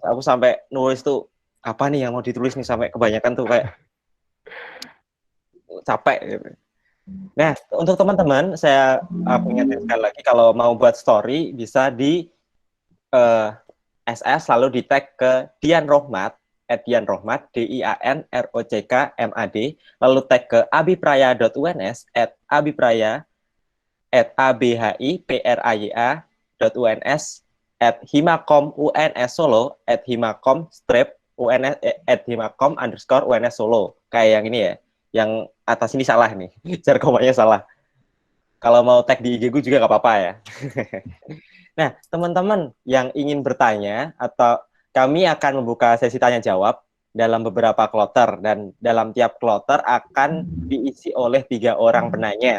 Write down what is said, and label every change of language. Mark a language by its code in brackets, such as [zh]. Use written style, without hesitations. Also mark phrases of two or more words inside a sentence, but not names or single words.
[id] Aku sampai nulis tuh apa nih yang mau ditulis nih sampai kebanyakan tuh kayak capek gitu. Nah, untuk teman-teman saya ingatkan sekali lagi kalau mau buat story bisa di SS lalu di tag ke Dian Rohmat @dianrohmat DIANROCKMAD lalu tag ke abipraya.uns @abipraya @abhipraya.uns @himakom UNS Solo @himakom strip UNS @himakom _UNS Solo kayak yang ini ya, yang atas ini salah nih, jargonnya salah. Kalau mau tag di IG gue juga nggak apa-apa ya. Nah, teman-teman yang ingin bertanya atau kami akan membuka sesi tanya jawab dalam beberapa kloter dan dalam tiap kloter akan diisi oleh 3 orang penanya.